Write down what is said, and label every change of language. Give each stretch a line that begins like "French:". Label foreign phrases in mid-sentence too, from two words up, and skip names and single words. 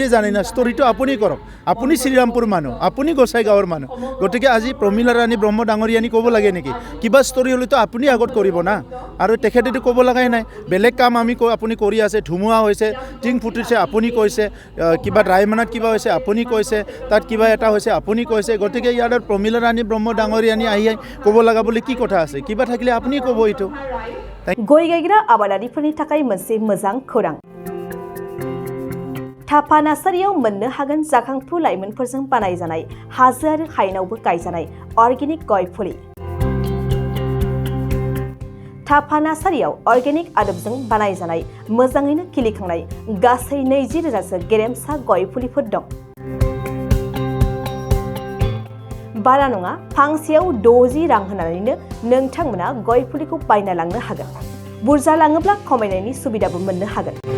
Assamese: জানে না ষ্টৰীটো আপুনি কৰক আপুনি শ্ৰীৰামপুৰ মানুহ আপুনি গোসাই গাঁৱৰ মানুহ গতিকে আজি প্ৰমিলা ৰাণী ব্ৰহ্ম ডাঙৰীয়ানী ক'ব লাগে নেকি কিবা ষ্টৰী হ'লেতো আপুনি আগত কৰিব না আৰু তেখেতেতো ক'ব লগাই নাই বেলেগ কাম আমি আপুনি কৰি আছে ধুমুহা হৈছে টিং ফুটিছে আপুনি কৈছে কিবা ৰায়মানাত কিবা হৈছে আপুনি কৈছে তাত কিবা এটা হৈছে আপুনি কৈছে গতিকে ইয়াৰ প্ৰমিলা ৰাণী ব্ৰহ্ম ডাঙৰীয়ানী আহি ক'ব লগা বুলি কি কথা আছে কিবা থাকিলে আপুনি ক'ব এইটো
Bodo: गय गायग्रा आबादारिफोरनि थाखाय मोनसे मोजां खौरां थाफा नार्सारियाव मोननो हागोन जाखांफु लाइमोनफोरजों बानायजानाय हाजो आरो हायेनावबो गायजानाय अर्गेनिक गय फुलि थाफा नार्सारियाव अर्गेनिक आदबजों बानायजानाय मोजाङैनो खिलिखांनाय गासै 20,000 सो गेरेमसा गय फुलिफोर दं बारा नङा फांसेयाव 60 रां होनानैनो नोंथांमोना गय फुलिखौ बायना लांनो हागोन बुरजा लाङोब्ला खमायनायनि सुबिदाबो मोननो हागोन